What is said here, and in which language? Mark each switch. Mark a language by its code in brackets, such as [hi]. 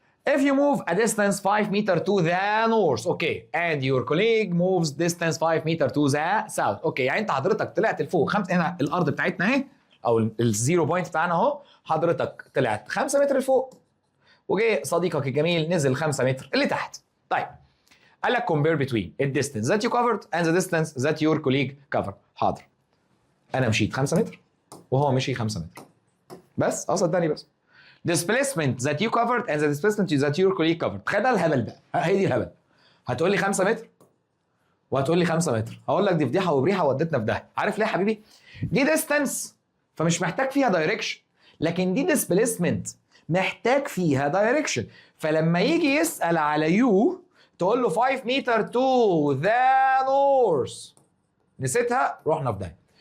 [en] If you move a distance 5 meter to the north, okay, and your colleague moves distance 5 meter to the south, okay، يعني انت حضرتك طلعت لفوق هنا الارض بتاعتنا اهي [ar] او الزيرو بوينت بتاعنا اهو، حضرتك طلعت 5 متر لفوق وجه صديقك الجميل نزل 5 متر اللي تحت. [en] طيب قال لك compare between the distance that you covered and the distance that your colleague covered. [ar] حاضر، انا مشيت 5 متر وهو مشي 5 متر بس، صدقني بس. [en] displacement that you covered and the displacement that your colleague covered. [ar] تخيل بقى الهبل بقى، هي دي الهبل. هتقول لي 5 متر وهتقول لي 5 متر، هقول لك دي فضيحه وبريحه ودتنا في داهيه. عارف ليه يا حبيبي؟ دي ديستانس فمش محتاج فيها دايركشن، لكن دي ديسبليسمنت محتاج فيها دايركشن. فلما يجي يسال على يو تقول له 5 متر تو ذا نورث، نسيتها رحنا في داهيه.